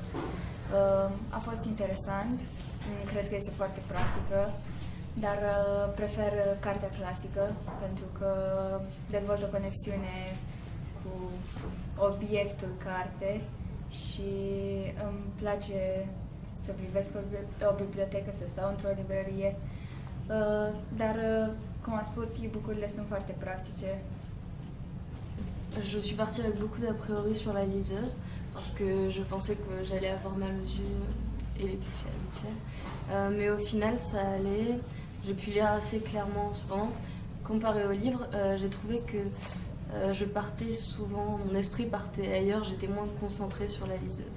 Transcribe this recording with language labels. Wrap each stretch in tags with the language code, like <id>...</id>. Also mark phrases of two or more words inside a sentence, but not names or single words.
<ro>A fost interesant, cred că este foarte practică, dar prefer cartea clasică pentru că dezvoltă o conexiune cu obiectul carte și îmi place să privesc o bibliotecă, să stau într-o librărie, dar, cum a spus, e-book-urile sunt foarte practice.</ro> <fr>Je suis partie avec beaucoup d'a priori sur la liseuse parce que je pensais que j'allais avoir mal aux yeux et les clichés habituels. Mais au final, ça allait. J'ai pu lire assez clairement en ce moment. Comparé au livre, j'ai trouvé que je partais souvent, mon esprit partait ailleurs, j'étais moins concentrée sur la liseuse.</fr>